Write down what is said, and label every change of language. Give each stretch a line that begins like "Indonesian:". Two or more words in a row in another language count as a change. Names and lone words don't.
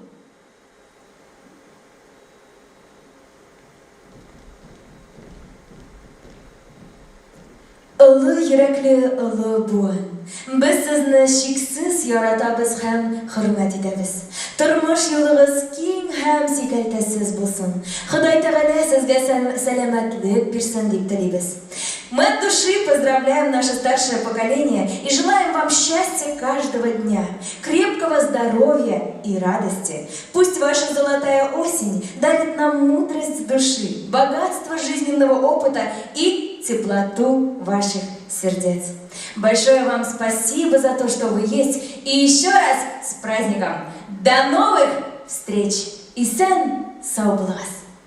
Tatar: Улы йөрәкле улы буын. Без сезне шиксез яратабыз һәм хөрмәт итәбез. Тормыш юлыгыз киң һәм сикәлтәсез булсын. Ходай Тәгалә сезгә сәламәтлек бирсен дип телибез.
Russian: Мы от души поздравляем наше старшее поколение и желаем вам счастья каждого дня, крепкого здоровья и радости. Пусть ваша золотая осень дарит нам мудрость души, богатство жизненного опыта и теплоту ваших сердец. Большое вам спасибо за то, что вы есть. И еще раз с праздником. До новых встреч!
Tatar: Исән сау булыгыз!